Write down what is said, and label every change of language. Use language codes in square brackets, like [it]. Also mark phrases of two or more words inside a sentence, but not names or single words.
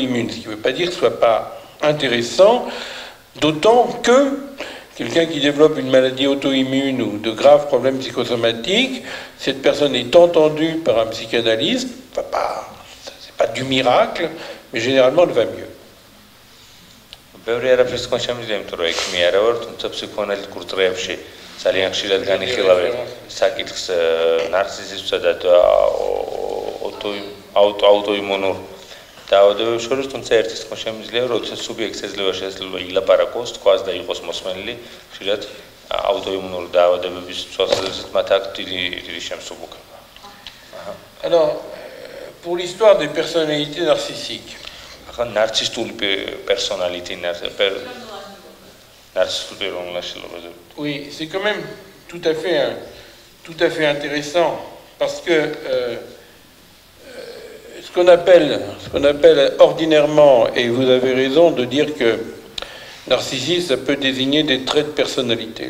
[fr] Ce qui ne veut pas dire que ce ne soit pas intéressant, d'autant que quelqu'un qui développe une maladie auto-immune ou de graves problèmes psychosomatiques, cette personne est entendue par un psychanalyste, ce n'est pas du miracle, mais généralement elle va mieux. [ka] ბევრი არაფერს თქვენ შემიძლია, იმიტომ რომ ექიმი არა ვარ, თუმცა ფსიქოანალიტიკურ წრეებში ძალიან ხშირად განიხილავენ საკითხს ნარცისიზმსა და აუტოიმუნურ დაავადებებს შორის, თუმცა ერთის თქვენ შემიძლია, როდესაც სუბიექტს შეიძლება ილაპარაკოს, თქვას და იყოს მოსმენილი, ხშირად აუტოიმუნური დაავადებების თვალსაზრისით მათ აქვს დიდი შემსუბუქება. [fr] Alors, pour l'histoire des personnalités narcissiques. Oui, c'est quand même tout à fait intéressant parce que ce qu'on appelle ordinairement, et vous avez raison de dire que narcissisme, ça peut désigner des traits de personnalité.